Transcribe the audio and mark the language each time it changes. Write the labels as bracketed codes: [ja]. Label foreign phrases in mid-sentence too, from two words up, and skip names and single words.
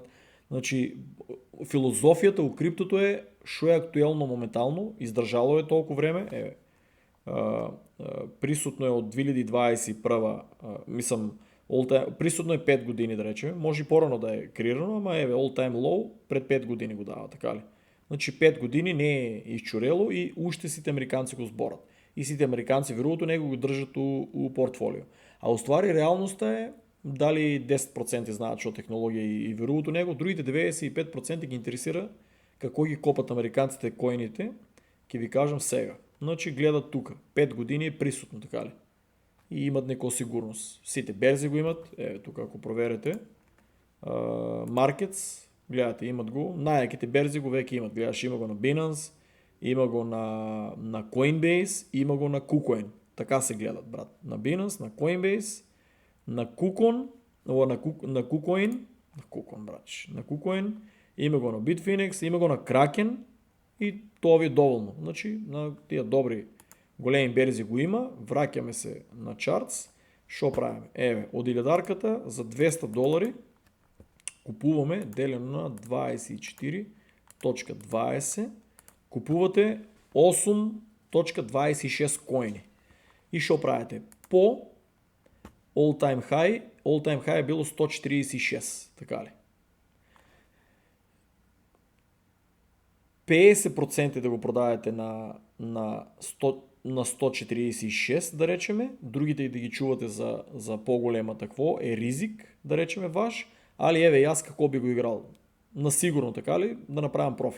[mk] Значи филозофијата у криптото е шо е актуелно моментално, издржало е толку време, присутно е од 2021, мислам, присутно е 5 години да речеме, може и порано да е креирано, ама [en] all time low [mk] пред 5 години го дава, така ли? Значи 5 години не е изчурело и уште сите американци го зборат. И сите американци верувато него го држат у портфолио. А уствари реалноста е дали 10% знаат што технологија и верувато него, другите 95% ги интересира како ги копат американците коините, ќе ви кажам сега. Значи гледат тука, 5 години е присутно, така ли? И имат некоја сигурност. Сите берзи го имат, тука ако проверите, Markets, гледате, имат го, најаките берзи го веќе имат, гледаш, има го на Binance, има го на Coinbase, има го на KuCoin. Така се гледат, брат. На Binance, на Coinbase, на KuCoin, на KuCoin, брач. На KuCoin, има го на Bitfinex, има го на Kraken и тоа ви е доволно. Значи, на тия добри големи берзи го има, враќаме се на Charts, шо правиме? Еве, од илјадарката за $200 купуваме делено на 24.20, купувате 8.26 коини. И шо правите? По [en] all time high [mk] е било 146, така ли? 50% да го продадете на 146, да речеме, другите и да ги чувате за по-голема такво е ризик, да речеме ваш, али еве јас како би го играл, на сигурно така ли, да направам профит.